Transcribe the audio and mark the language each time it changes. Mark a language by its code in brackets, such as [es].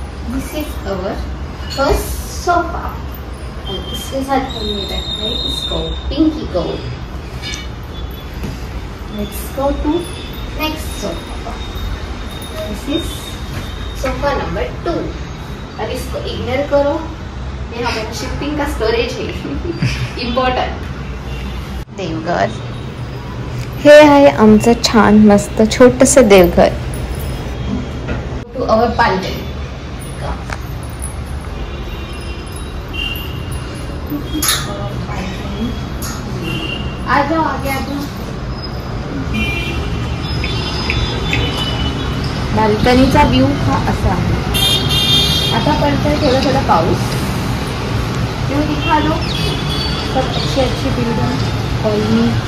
[en] this is our first sofa [hi] और इसके साथ हमने रखा है इसको पिंकी को. [en] Let's go to next sofa. This is sofa number 2. [hi] और इसको इग्नोर करो, ये हमारा शिफ्टिंग का स्टोरेज है. [en] Important. Deoghar. [mr] हे आहे आमचं छान मस्त छोटंसं देवघर. [en] To our balcony. [hi] आ जाओ आगे आ जाओ. [mr] बाल्कनीचा व्ह्यू हा असा आहे. आता पडतंय थोड़ा थोड़ा पाऊस. [hi] क्यों दिखा दो सब अच्छी अच्छी बिल्डिंग कॉलोनी.